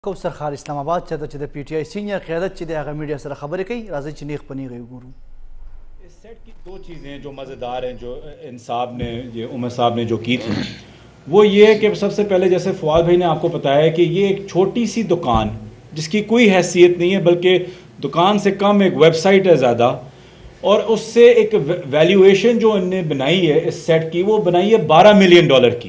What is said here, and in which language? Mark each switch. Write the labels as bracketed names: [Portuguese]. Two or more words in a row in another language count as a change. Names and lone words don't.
[Pashto] کوثر خان اسلام آباد چته چې د پی ټی آی سینئر قیادت چې د هغه میډیا سره خبرې کوي راځي چې نیغ پنیغ وګورو. [Urdu] اس سیٹ کی دو چیزیں ہیں جو مزیدار ہیں جو انصاب نے یہ عمر صاحب نے جو کی تھی وہ یہ ہے کہ سب سے پہلے جیسے فواد بھائی نے آپ کو بتایا کہ یہ ایک چھوٹی سی دکان جس کی کوئی حیثیت نہیں ہے بلکہ دکان سے کم ایک ویب سائٹ ہے زیادہ اور اس سے ایک ویلیویشن جو انہوں نے بنائی ہے اس سیٹ کی وہ بنائی ہے $12 ملین کی